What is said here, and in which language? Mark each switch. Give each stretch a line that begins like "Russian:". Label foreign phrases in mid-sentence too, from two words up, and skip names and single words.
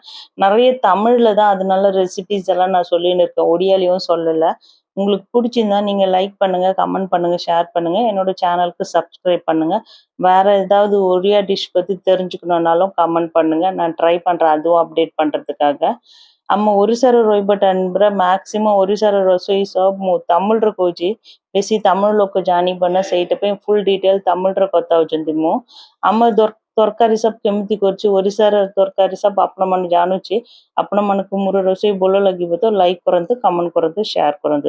Tamil: நெறைய தமிழ்ல தான் அதனால ரெசிபீஸ் எல்லாம் நான் சொல்லின்னு இருக்கேன். ஒடியாலயும் சொல்லல. உங்களுக்கு புடிச்சிருந்தா நீங்க லைக் பண்ணுங்க, கமெண்ட் பண்ணுங்க, ஷேர் பண்ணுங்க. என்னோட சேனலுக்கு சப்ஸ்கிரைப் பண்ணுங்க. வேற ஏதாவது ஒடியா டிஷ் பத்தி தெரிஞ்சுக்கணும்னாலும் கமெண்ட் பண்ணுங்க. நான் ட்ரை பண்றேன் அதுவும் அப்டேட் பண்றதுக்காக।
Odia: ଆମ ଓଡ଼ିଶାର ରହିବା ଟାଇମ୍ରେ ମ୍ୟାକ୍ସିମମ୍ ଓଡ଼ିଶାର ରୋଷେଇ ସବୁ ମୁଁ ତାମିଲରେ କହୁଛି, ବେଶୀ ତାମିଲ ଲୋକ ଜାଣିବ ନା, ସେଇଟା ପାଇଁ
English: full detail
Odia: ତାମିଲରେ କଥା ହେଉଛନ୍ତି। ମୁଁ ଆମ ତରକାରୀ ସବୁ କେମିତି କରୁଛି, ଓଡ଼ିଶାର ତରକାରୀ ସବୁ ଆପଣମାନେ ଜାଣୁଛି। ଆପଣମାନଙ୍କୁ ମୋର ରୋଷେଇ ଭଲ ଲାଗିବ ତ ଲାଇକ୍ କରନ୍ତୁ, କମେଣ୍ଟ କରନ୍ତୁ, ସେୟାର କରନ୍ତୁ।